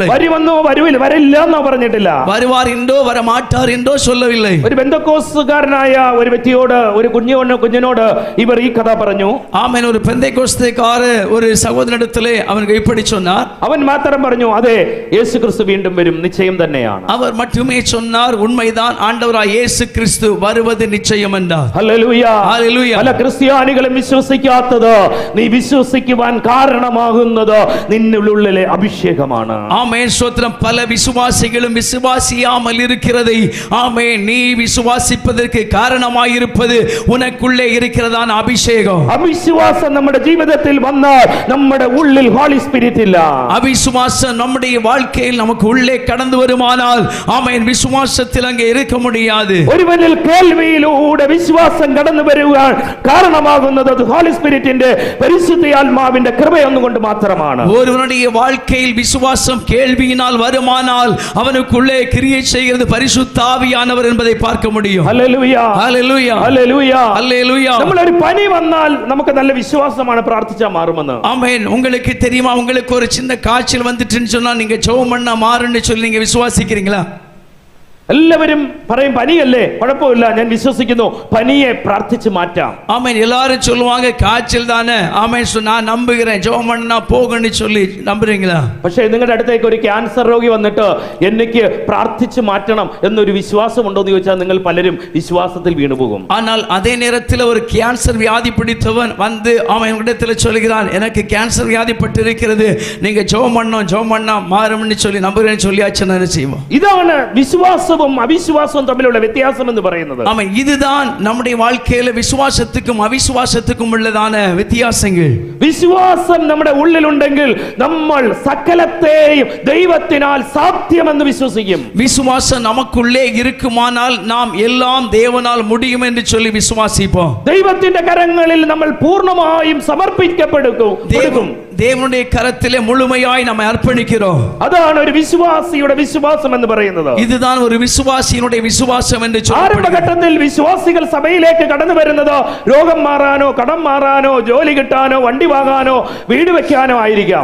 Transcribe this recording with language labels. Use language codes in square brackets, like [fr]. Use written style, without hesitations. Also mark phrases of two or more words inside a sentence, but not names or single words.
[ml] വരുമെന്നോ വരില്ല എന്നോ പറഞ്ഞിട്ടില്ല. [ta] வருவார் என்றோ வர மாட்டார் என்றோ சொல்லவில்லை. [ml] ഒരു ബെന്തക്കോസ്തുകാരനായ ഒരു വ്യക്തിയോട്, ഒരു കുഞ്ഞിനോട് ഇവർ ഈ കഥ പറഞ്ഞു. [ta] ஆமென். ஒரு பெந்தேகோஸ்தேக்கார ஒரு சகோதரனிடத்திலே அவன் இப்படி சொன்னார். [ml] അവൻ മാത്രം പറഞ്ഞു, അതെ, യേശു ക്രിസ്തു വീണ്ടും വരും, നിശ്ചയം തന്നെയാണ്. [ta] அவர் மட்டுமே சொன்னார், உண்மைதான், ஆண்டவராய் இயேசு கிறிஸ்து வருவது நிச்சயம் என்றார். [ml] ഹല്ലേലൂയ ഹല്ലേലൂയ. പല ക്രിസ്ത്യാനികളും വിശ്വസിക്കാത്തത്, നീ വിശ്വസിക്കുവാൻ കാരണമാകുന്നത് നിന്നുള്ളിലെ അഭിഷേകമാണ്. [ta] ஆமென் ஸ்தோத்திரம். பல விசுவாசிகளும் விசுவாசியாமல் இருக்கிறதை ஆமென் நீ விசுவாசிப்பதற்கு காரணமாயிருப்பது உனக்குள்ளே இருக்கிறதான அபிஷேகம். [ml] அவிசுவாசம் നമ്മുടെ ജീവിതത്തിൽ വന്നാൽ നമ്മുടെ ഉള്ളിൽ [en] Holy Spirit [ml] ഇല്ല. [ta] அவிசுவாசம் நம்முடைய வாழ்க்கையில் நமக்கு உள்ளே கடந்து வருமானால் ஆமென் விசுவாசத்தில் அங்கே இருக்க முடியாது. [ml] ഒരുവനിൽ കേൾവിയിലൂടെ വിശ്വാസം കടന്നു വരുവാൻ കാരണമാകുന്നത് അത് [en] Holy Spirit's [ml] പരിശുദ്ധാത്മാവിന്റെ കൃപയൊന്നുകൊണ്ട് മാത്രമാണ്. [ta] ஒருவனுடைய வாழ்க்கையில் விசுவாசம் கேள்வியினால் வருமானால் அவனுக்குள்ளே கிரியை செய்கிறது பரிசுத்த ஆவியானவர் என்பதை பார்க்க முடியும். [ml] ഹല്ലേലൂയ [ta] ஹல்லேலூயா [ml] ഹല്ലേലൂയ [ta] ஹல்லேலூயா. [ml] നമ്മൾ ഒരു പനി വന്നാൽ നമുക്ക് നല്ല വിശ്വാസമാണ് പ്രാർത്ഥിച്ചാൽ മാറുമെന്ന്. [ta] ஆமென். உங்களுக்கு தெரியுமா, உங்களுக்கு ஒரு சின்ன காய்ச்சல் வந்துட்டுன்னு சொன்னா நீங்க ஜெபம் பண்ணா மாறுன்னு சொல்லி நீங்க விசுவாசிக்கிறீங்களா? [ml] എല്ലാവരും പറയും പനിയല്ലേ, കുഴപ്പമില്ല, ഞാൻ വിശ്വസിക്കുന്നു, പനിയെ പ്രാർത്ഥിച്ച് മാറ്റാം. [ta] ஆமென். எல்லாரும் சொல்லுவாங்க காய்ச்சல் தானே, ஆமென், நான் நம்புகிறேன், ஜெபம் பண்ணா போகும்னு சொல்லி நம்புறீங்களா? [ml] പക്ഷേ നിങ്ങളുടെ അടുത്തേക്ക് ഒരു ക്യാൻസർ രോഗി വന്നിട്ട് എനിക്ക് പ്രാർത്ഥിച്ച് മാറ്റണം എന്നൊരു വിശ്വാസം ഉണ്ടോ എന്ന് ചോദിച്ചാൽ നിങ്ങൾ പലരും വിശ്വാസത്തിൽ വീണുപോകും. [ta] ஆனால் அதே நேரத்தில் ஒரு கேன்சர் வியாதி பிடித்தவன் வந்து அவன் இடத்துல சொல்கிறான், எனக்கு கேன்சர் வியாதி பட்டு இருக்கிறது, நீங்க ஜெபம் பண்ணா மாறும்னு சொல்லி நம்புறேன்னு சொல்லியாச்சு என்ன செய்வோம்? [ml] ഇതാണ് വിശ്വാസവും അവിശ്വാസവും തമ്മിലുള്ള വ്യത്യാസം എന്ന് പറയുന്നത്. [ta] ஆமென். இதுதான் நம்முடைய வாழ்க்கையில விசுவாசத்துக்கும் அவிசுவாசத்துக்கும் உள்ளதான வித்தியாசங்கள். [ml] വിശ്വാസം നമ്മുടെ ഉള്ളിലുണ്ടെങ്കിൽ നമ്മൾ സകലത്തെയും ദൈവത്തിനാൽ സാധ്യമെന്ന് വിശ്വസിക്കും. [ta] விசுவாசம் நமக்குள்ளே இருக்குமானால் நாம் எல்லாம் தேவனால் முடியும் என்று சொல்லி விசுவாசிப்போம். [ml] ദൈവത്തിന്റെ കരങ്ങളിൽ നമ്മൾ പൂർണ്ണമായും സമർപ്പിക്കപ്പെടും. [ta] தேவனுடைய கரத்திலே முழுமையாய் நம்மை அர்ப்பணிக்கிறோம். [ml] അതാണ് ഒരു വിശ്വാസിയുടെ വിശ്വാസം എന്ന് പറയുന്നത്. [ta] இதுதான் ஒரு விசுவாசியினுடைய விசுவாசம் என்று சொல்லப்படுகிறது. [ml] ആരംഭഘട്ടത്തിൽ വിശ്വാസികൾ സഭയിലേക്ക് കടന്നു വരുന്നത് രോഗം മാറാനോ, കടം മാറാനോ, ജോലി കിട്ടാനോ, വണ്ടി വാങ്ങാനോ, വീട് വെക്കാനോ ആയിരിക്കാം.